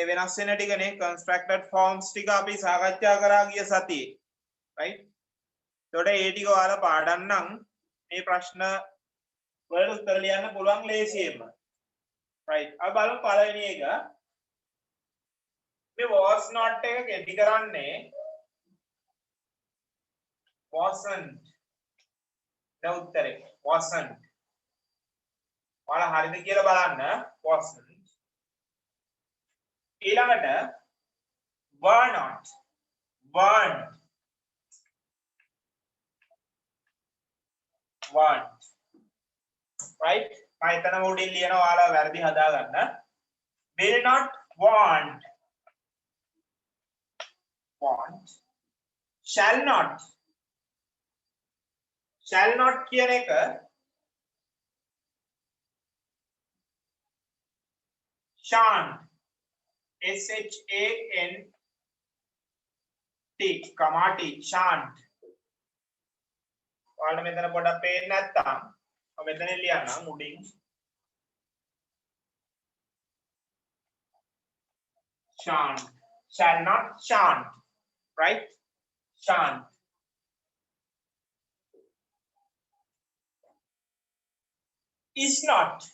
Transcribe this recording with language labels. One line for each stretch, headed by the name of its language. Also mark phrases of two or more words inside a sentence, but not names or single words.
Sinhala: වෙනස් වෙන ටිකනේ
English: constructed forms
Sinhala: ටික අපි සාකච්ඡා කරා ගිය සතියේ right එතකොට ඒ ටික ඔයාලා පාඩම් නම් මේ ප්‍රශ්න වලට උත්තර ලියන්න පුළුවන් ලේසියෙන්ම right අපි බලමු පළවෙනි එක මේ
English: was not
Sinhala: එක කෙටි කරන්නේ wasn't දැන් උත්තරේ wasn't ඔයාලා හරිද කියලා බලන්න wasn't
English: ඊළඟට were not weren't right
Sinhala: මම එතන උඩින් ලියනවා ඔයාලා වැරදි හදා ගන්න
English: will not want shall not
Sinhala: කියන එක shan't SHANT කමාටි shan't ඔයාලා මෙතන පොඩ්ඩක් පේන්නේ නැත්තම් මම මෙතන ලියන්නම් උඩින්
English: shan't shall not shan't right shan't is not